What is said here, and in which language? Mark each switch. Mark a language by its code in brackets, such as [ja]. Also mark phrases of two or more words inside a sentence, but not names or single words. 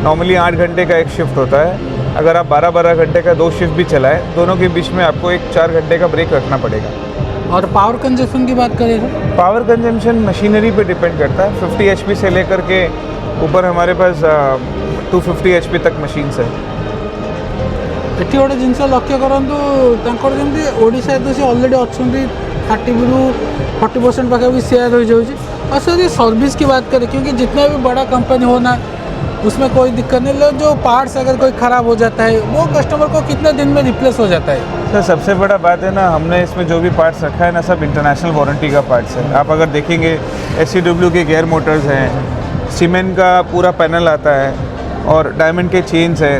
[hi] नॉर्मली 8 घंटे का एक शिफ्ट होता है। अगर आप 12-12 घंटे का 2 शिफ्ट भी चलाएं, दोनों के बीच में आपको एक 4 घंटे का ब्रेक रखना पड़ेगा। और पावर कंजप्शन की बात करें तो? पावर कंजम्पशन मशीनरी पे डिपेंड करता है। 50 HP से लेकर के ऊपर हमारे पास 250 HP तक मशीन्स है। [or] ଏଠି ଗୋଟେ ଜିନିଷ ଲକ୍ଷ୍ୟ କରନ୍ତୁ, ତାଙ୍କର ଯେମିତି ଓଡ଼ିଶାରେ ତ ସେ ଅଲରେଡ଼ି ଅଛନ୍ତି 30-40% ପାଖାପାଖି [hi] शेयर हो जाऊँगी। और सर ये सर्विस की बात करें, क्योंकि जितना भी बड़ा कंपनी होना उसमें कोई दिक्कत नहीं, लेकिन जो पार्ट्स अगर कोई ख़राब हो जाता है वो कस्टमर को कितने दिन में रिप्लेस हो जाता है? सर सबसे बड़ा बात है ना, हमने इसमें जो भी पार्ट्स रखा है ना, सब इंटरनेशनल वारंटी का पार्ट्स है। आप अगर देखेंगे SCW के गेयर मोटर्स हैं, सीमेंट का पूरा पैनल आता है और डायमंड के चेन्स है।